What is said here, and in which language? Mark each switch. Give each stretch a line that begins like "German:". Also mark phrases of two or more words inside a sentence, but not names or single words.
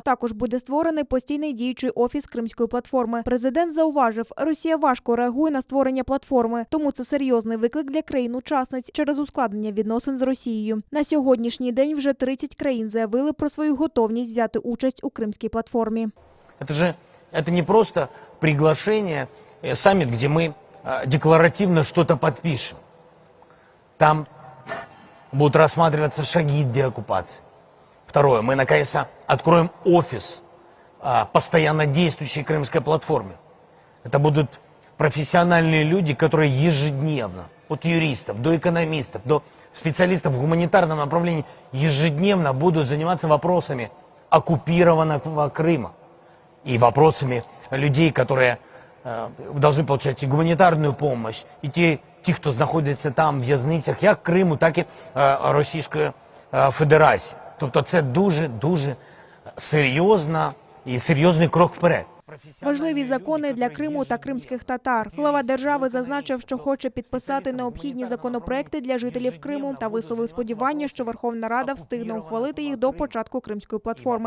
Ukrainian: Також буде створений постійний діючий офіс Кримської платформи. Президент зауважив, Росія важко реагує на створення платформи, тому це серйозний виклик для країн-учасниць через ускладнення відносин з Росією. На сьогоднішній день вже 30 країн заявили про свою готовність взяти участь у Кримській платформі.
Russian: Это не просто приглашение, саммит, где мы декларативно что-то подпишем. Там будут рассматриваться шаги деоккупации. Второе, мы наконец-то откроем офис постоянно действующей Крымской платформы. Это будут профессиональные люди, которые ежедневно, от юристов до экономистов, до специалистов в гуманитарном направлении, ежедневно будут заниматься вопросами оккупированного Крыма и вопросами людей, которые должны получать и гуманитарную помощь, и те, кто находится там в
Ukrainian: в'язницях, як Криму, так і Російської Федерації. Тобто це дуже серйозна і серйозний крок вперед. Важливі закони для Криму та кримських татар. Глава держави зазначив, що хоче підписати необхідні законопроекти для жителів Криму та висловив сподівання, що Верховна Рада встигне ухвалити їх до початку Кримської платформи.